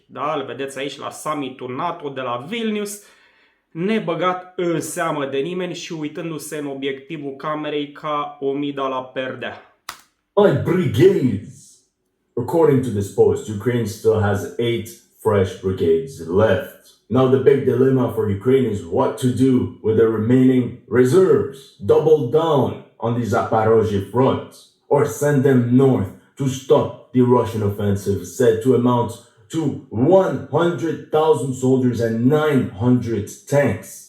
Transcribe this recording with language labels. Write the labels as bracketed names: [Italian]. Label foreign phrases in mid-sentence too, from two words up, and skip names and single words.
[Romanian] Da, îl vedeți aici la summitul NATO de la Vilnius, nebăgat în seamă de nimeni și uitându-se în obiectivul camerei ca o mida la perdea. [English] My brigades! According to this post, Ukraine still has 8 fresh brigades left. Now the big dilemma for Ukraine is what to do with the remaining reserves. Double down on the Zaporozhye front or send them north to stop the Russian offensive said to amount to 100,000 soldiers and 900 tanks.